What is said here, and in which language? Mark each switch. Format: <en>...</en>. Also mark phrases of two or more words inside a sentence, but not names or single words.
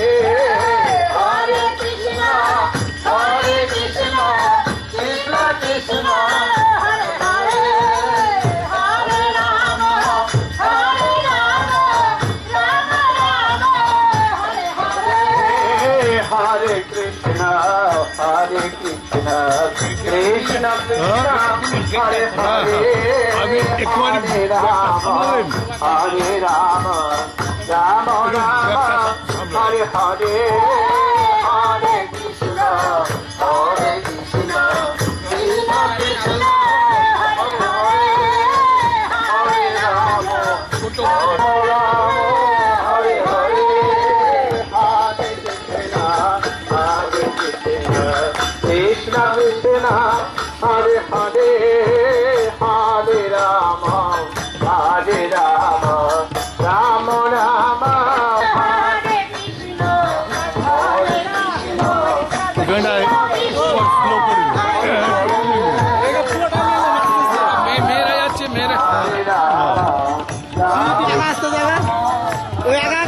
<sa>हरे कृष्ण कृष्ण कृष्ण हरे हरे हरे राम राम राम हरे हरे. हरे कृष्ण कृष्ण कृष्ण हरे हरे,</sa> <bn>আমি একটুখানি</bn> <sa>हरे राम हरे राम राम राम हरे हरे हरे कृष्ण कृष्ण कृष्ण कृष्ण हरे हरे हरे राम, राम राम हरे हरे हरे कृष्ण कृष्ण कृष्ण हरे हरे हरे राम राम राम, हरे कृष्ण हरे कृष्ण,</sa> <bn>গানটা স্লো করে মেয়েরা যাচ্ছে মেয়েরা</bn> <sa>हरे राम,</sa> <bn>রাস্তা জায়গা ওই আগান</bn>